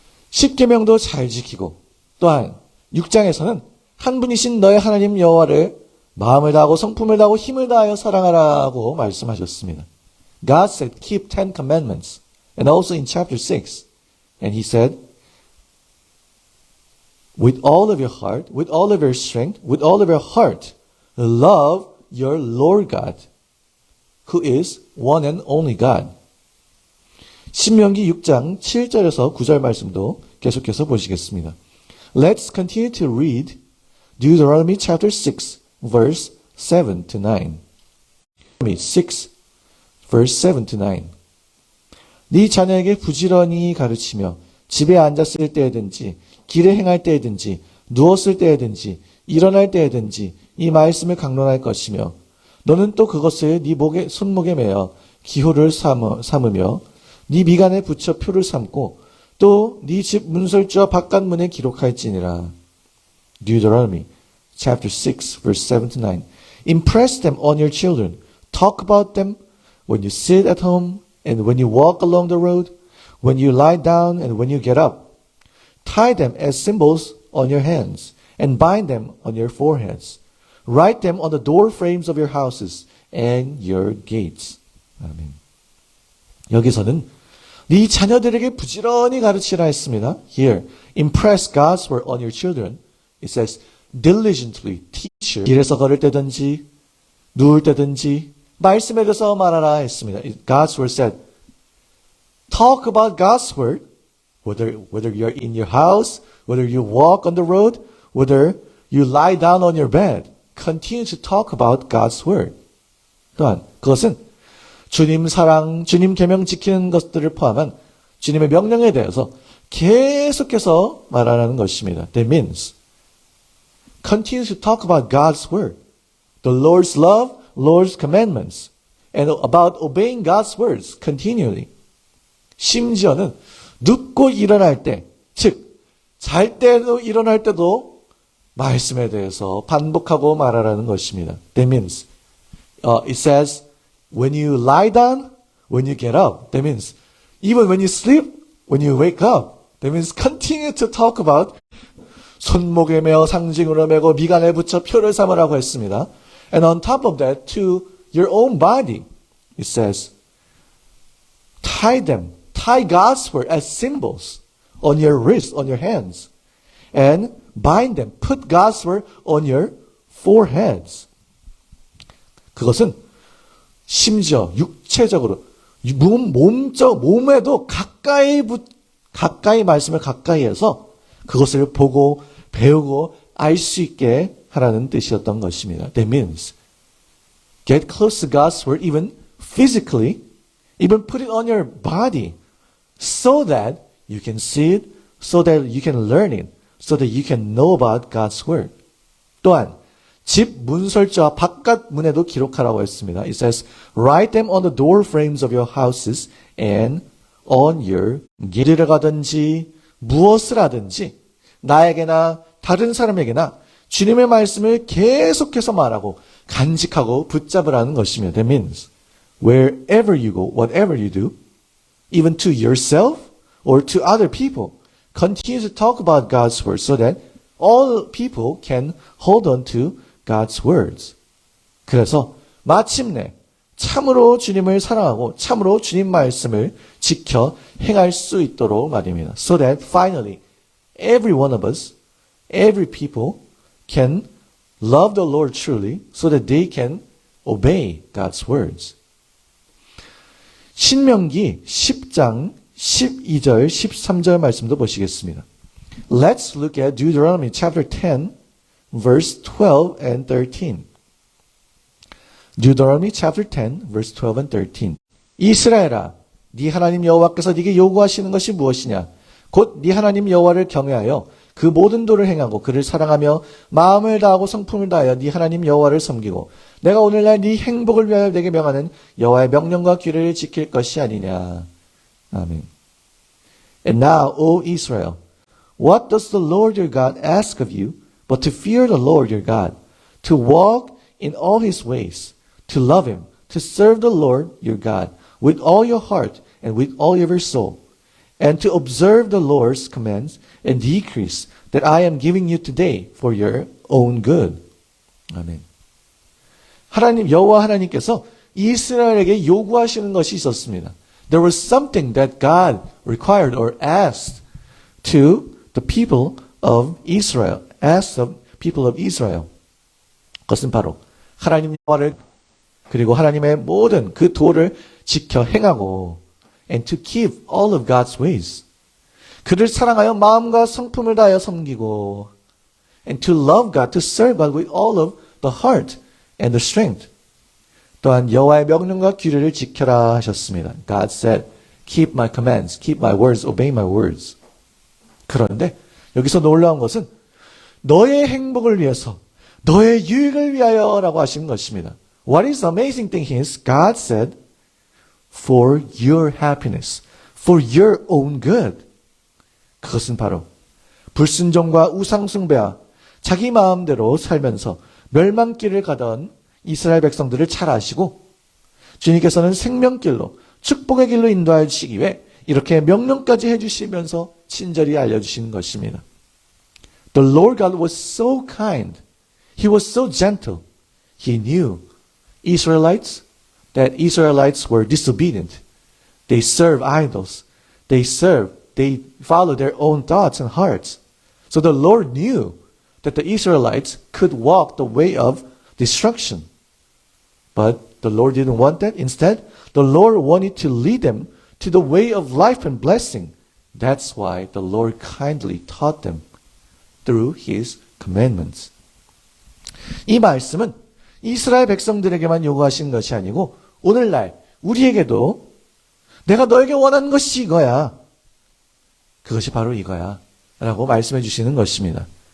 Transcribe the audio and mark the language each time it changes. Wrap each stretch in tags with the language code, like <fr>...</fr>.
<ko>십계명도 잘 지키고 또한 6장에서는 한 분이신 너의 하나님 여호와를 마음을 다하고 성품을 다하고 힘을 다하여 사랑하라고 말씀하셨습니다.</ko> <en>God said, keep 10 commandments. And also in chapter 6, and He said, with all of your heart, with all of your strength, with all of your heart, love your Lord God, who is one and only God.</en> <ko>신명기 6장 7절에서 9절 말씀도 계속해서 보시겠습니다.</ko> <en>Let's continue to read Deuteronomy chapter 6, verse 7 to 9. Deuteronomy 6, verse 7 to 9.</en> <ko>네 자녀에게 부지런히 가르치며 집에 앉았을 때에든지 길에 행할 때에든지 누웠을 때에든지 일어날 때에든지 이 말씀을 강론할 것이며 너는 또 그것을 네 손목에 매어 기호를 삼으며 네 미간에 붙여 표를 삼고 또 네 집 문설주와 바깥문에 기록할지니라.</ko> <en>Deuteronomy chapter 6 verse 7 to 9. Impress them on your children. Talk about them when you sit at home and when you walk along the road, when you lie down and when you get up. Tie them as symbols on your hands and bind them on your foreheads. Write them on the door frames of your houses and your gates.</en> <ko>아멘. 여기서는 네 자녀들에게 부지런히 가르치라 했습니다.</ko> <en>Here, impress God's word on your children. It says, diligently teach your.</en> <ko>길에서 걸을 때든지 누울 때든지 말씀에 대해서 말하라 했습니다.</ko> <en>God's word said, talk about God's word, whether you're in your house, whether you walk on the road, whether you lie down on your bed. Continue to talk about God's word.</en> <ko>또한 그것은 주님 사랑, 주님 계명 지키는 것들을 포함한 주님의 명령에 대해서 계속해서 말하라는 것입니다.</ko> <en>That means continue to talk about God's word, the Lord's love, Lord's commandments, and about obeying God's words continually.</en> <ko>심지어는 눕고 일어날 때, 즉 잘 때도 일어날 때도 말씀에 대해서 반복하고 말하라는 것입니다.</ko> <en>That means it says when you lie down, when you get up. That means even when you sleep, when you wake up. That means continue to talk about</en> <ko>손목에 매어 상징으로 매고 미간에 붙여 표를 삼으라고 했습니다.</ko> <en>And on top of that, to your own body, it says, tie God's word as symbols on your wrists, on your hands. And bind them. Put God's word on your foreheads.</en> <ko>그것은 심지어 육체적으로 몸에도 가까이 말씀을 가까이 해서 그것을 보고 배우고 알 수 있게 하라는 뜻이었던 것입니다.</ko> <en>That means get close to God's word even physically, even put it on your body so that you can see it, so that you can learn it, so that you can know about God's word.</en> <ko>또한 집 문설주와 바깥 문에도 기록하라고 했습니다.</ko> <en>It says, write them on the door frames of your houses and on your</en> <ko>길을 가든지 무엇을 하든지 나에게나 다른 사람에게나 주님의 말씀을 계속해서 말하고 간직하고 붙잡으라는 것입니다.</ko> <en>That means wherever you go, whatever you do, even to yourself or to other people, continue to talk about God's word so that all people can hold on to God's words.</en> <ko>그래서 마침내 참으로 주님을 사랑하고 참으로 주님 말씀을 지켜 행할 수 있도록 말입니다.</ko> <en>So that finally every one of us, every people can love the Lord truly so that they can obey God's words.</en> <ko>신명기 10장 12절 13절 말씀도 보시겠습니다.</ko> <en>Let's look at Deuteronomy chapter 10 verse 12 and 13. Deuteronomy chapter 10 verse 12 and 13.</en> <ko>이스라엘아, 네 하나님 여호와께서 네게 요구하시는 것이 무엇이냐? 곧 네 하나님 여호와를 경외하여 그 모든 도를 행하고 그를 사랑하며 마음을 다하고 성품을 다하여 네 하나님 여호와를 섬기고 내가 오늘날 네 행복을 위하여 내게 명하는 여호와의 명령과 규례를 지킬 것이 아니냐. 아멘.</ko> <en>And now, O Israel, what does the Lord your God ask of you but to fear the Lord your God, to walk in all his ways, to love him, to serve the Lord your God with all your heart and with all your soul, and to observe the Lord's commands and decrees that I am giving you today for your own good.</en> <ko>아멘. 하나님 여호와 하나님께서 이스라엘에게 요구하시는 것이 있었습니다.</ko> <en>There was something that God required or asked to the people of Israel. Asked the people of Israel.</en> <ko>그것은 바로 하나님 여호와를 그리고 하나님의 모든 그 도를 지켜 행하고</ko> <en>and to keep all of God's ways.</en> <ko>그를 사랑하여 마음과 성품을 다하여 섬기고</ko> <en>and to love God, to serve God with all of the heart and the strength.</en> <ko>또한 여호와의 명령과 규례를 지켜라 하셨습니다.</ko> <en>God said, keep my commands, keep my words, obey my words.</en> <ko>그런데 여기서 놀라운 것은 너의 행복을 위해서, 너의 유익을 위하여라고 하신 것입니다.</ko> <en>What is the amazing thing is God said, for your happiness, for your own good.</en> <ko>그것은 바로 불순종과 우상숭배와 자기 마음대로 살면서 멸망길을 가던 이스라엘 백성들을 잘 아시고 주님께서는 생명길로 축복의 길로 인도해 주시기 위해 이렇게 명령까지 해주시면서 친절히 알려주시는 것입니다.</ko> <en>The Lord God was so kind. He was so gentle. He knew Israelites, that Israelites were disobedient. They serve idols. They follow their own thoughts and hearts. So the Lord knew that the Israelites could walk the way of destruction. But the Lord didn't want that. Instead, the Lord wanted to lead them to the way of life and blessing. That's why the Lord kindly taught them through His commandments.</en> <ko>이 말씀은 이스라엘 백성들에게만 요구하신 것이 아니고 오늘날 우리에게도 내가 너에게 원하는 것이 이거야. 그것이 바로 이거야. 라고 말씀해 주시는 것입니다.</ko>